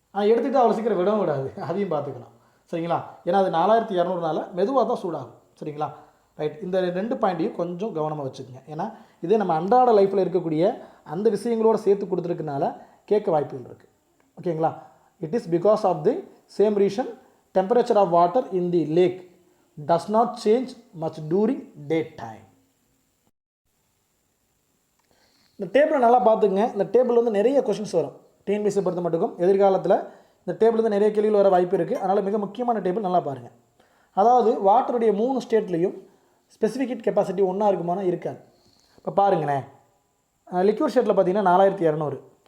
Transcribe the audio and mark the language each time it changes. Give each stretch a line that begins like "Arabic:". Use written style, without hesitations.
Tamil: எடுத்துக்கிட்டு அவ்வளோ சீக்கிரம் விடவும் விடாது, அதையும் பார்த்துக்கலாம். சரிங்களா? ஏன்னா அது 4200 மெதுவாக தான் சூடாகும். சரிங்களா? ரைட். இந்த 2 பாயிண்ட்டையும் கொஞ்சம் கவனமாக வச்சுக்கோங்க. ஏன்னா இதே நம்ம அன்றாட லைஃப்பில் இருக்கக்கூடிய அந்த விஷயங்களோடு சேர்த்து கொடுத்துருக்கனால கேட்க வாய்ப்புகள் இருக்குது. ஓகேங்களா?
English: It is because of the same reason temperature of water in the lake does not change much during daytime.
Tamil: இந்த டேபிளை நல்லா பார்த்துங்க. இந்த டேபிள் வந்து நிறைய கொஷின்ஸ் வரும் டிஎன்பிஎஸ்சி பொறுத்த மட்டுக்கும். எதிர்காலத்தில் இந்த டேபிள் வந்து நிறைய கேள்விகள் வர வாய்ப்பு இருக்குது. அதனால் மிக முக்கியமான டேபிள் நல்லா பாருங்கள். அதாவது வாட்டருடைய 3 ஸ்டேட்லேயும் ஸ்பெசிஃபிக் ஹீட் கெப்பாசிட்டி ஒன்றா இருக்குமானா இருக்காது. இப்போ பாருங்களேன், லிக்விட் ஸ்டேட்டில் பார்த்தீங்கன்னா 4200.